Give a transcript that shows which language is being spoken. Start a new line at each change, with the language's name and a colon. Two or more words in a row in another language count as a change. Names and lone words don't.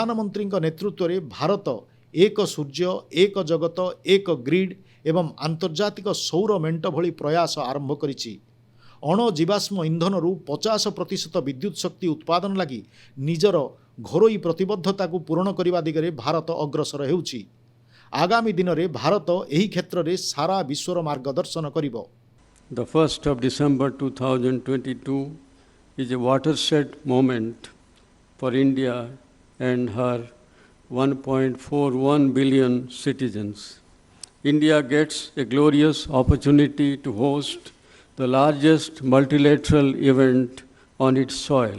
Odia: ପ୍ରଧାନମନ୍ତ୍ରୀଙ୍କ ନେତୃତ୍ୱରେ ଭାରତ ଏକ ସୂର୍ଯ୍ୟ ଏକ ଜଗତ ଏକ ଗ୍ରିଡ୍ ଏବଂ ଆନ୍ତର୍ଜାତିକ ସୌର ମେଣ୍ଟ ଭଳି ପ୍ରୟାସ ଆରମ୍ଭ କରିଛି। ଅଣଜୀବାଶ୍ମ ଇନ୍ଧନରୁ 50% ବିଦ୍ୟୁତ୍ ଶକ୍ତି ଉତ୍ପାଦନ ଲାଗି ନିଜର ଘରୋଇ ପ୍ରତିବଦ୍ଧତାକୁ ପୂରଣ କରିବା ଦିଗରେ ଭାରତ ଅଗ୍ରସର ହେଉଛି। ଆଗାମୀ ଦିନରେ ଭାରତ ଏହି କ୍ଷେତ୍ରରେ ସାରା ବିଶ୍ୱର ମାର୍ଗଦର୍ଶନ କରିବ।
English: The 1st of December 2022 is a watershed moment for India and her 1.41 billion citizens. India gets a glorious opportunity to host the largest multilateral event on its soil.